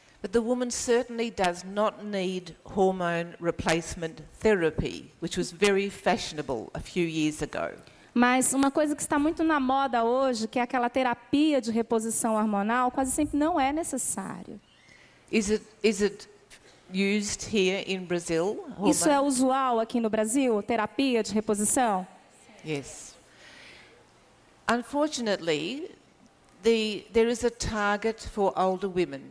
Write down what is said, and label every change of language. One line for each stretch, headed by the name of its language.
English: But the woman certainly does not need hormone replacement therapy, which was very fashionable a few years ago.
Portuguese: Mas uma coisa que está muito na moda hoje, que é aquela terapia de reposição hormonal, quase sempre não é necessário.
English: Is it used here in Brazil?
Portuguese: Isso é
English: Hormone?
Portuguese: usual aqui no Brasil, terapia de reposição?
English: Yes. Unfortunately, there is a target for older women.